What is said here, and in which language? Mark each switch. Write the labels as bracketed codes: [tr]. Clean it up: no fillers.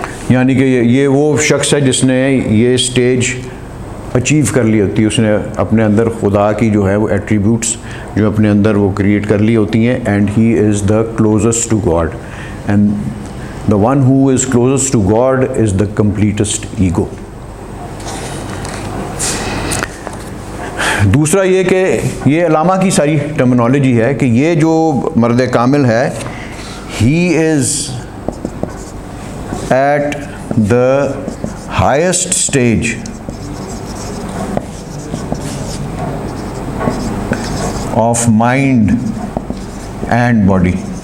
[ur] یعنی کہ یہ وہ شخص ہے جس نے یہ سٹیج اچیو کر لی ہوتی ہے. اس نے اپنے اندر خدا کی جو ہے وہ ایٹریبیوٹس جو اپنے اندر وہ کریٹ کر لی ہوتی ہیں. [en] And he is the closest to God, and the one who is closest to God is the completest ego. [ur] دوسرا یہ کہ یہ علامہ کی ساری ٹرمینالوجی ہے کہ یہ جو مرد کامل ہے, [en] he is at the highest stage of mind and body.